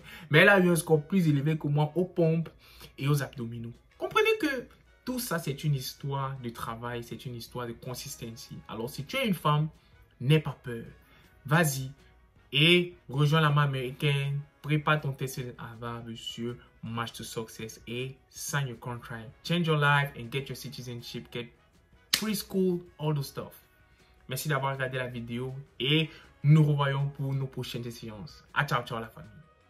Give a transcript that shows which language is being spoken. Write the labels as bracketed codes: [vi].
[fr] Mais elle a eu un score plus élevé que moi aux pompes et aux abdominaux. Comprenez que tout ça, c'est une histoire de travail, c'est une histoire de consistency. Alors, si tu es une femme, n'aie pas peur. Vas-y et rejoins l'armée américaine. Prépare ton test avant sur March to Success et [en] sign your contract. Change your life and get your citizenship, get preschool, all the stuff. [fr] Merci d'avoir regardé la vidéo et nous revoyons pour nos prochaines séances. Ciao, ciao la famille.